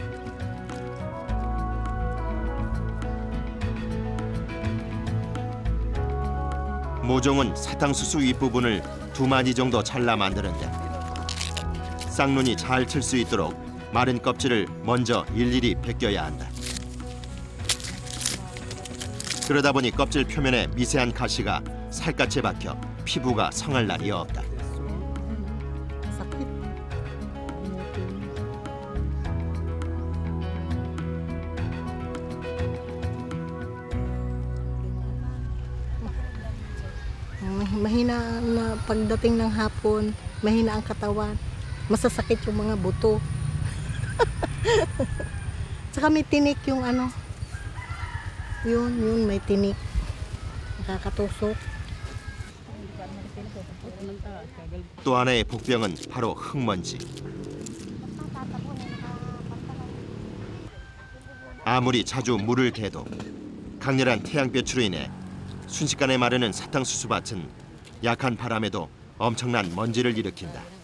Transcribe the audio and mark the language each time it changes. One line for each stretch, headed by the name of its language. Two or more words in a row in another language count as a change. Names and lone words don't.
Korean: 모종은 사탕수수 윗부분을 2마디 정도 잘라 만드는데 쌍눈이 잘 틀 수 있도록 마른 껍질을 먼저 일일이 벗겨야 한다. 그러다 보니 껍질 표면에 미세한 가시가 살갗에 박혀 피부가 성할 날이 없다.
Filipino: Mahina na pagdating ng hapon, mahina ang katawan. Masasakit yung mga buto. Tsaka may tinik yung ano. Yun may tinik. Nakakatusok.
Korean: 또 하나의 복병은 바로 흙먼지. 아무리 자주 물을 대도 강렬한 태양볕으로 인해 순식간에 마르는 사탕수수밭은 약한 바람에도 엄청난 먼지를 일으킨다.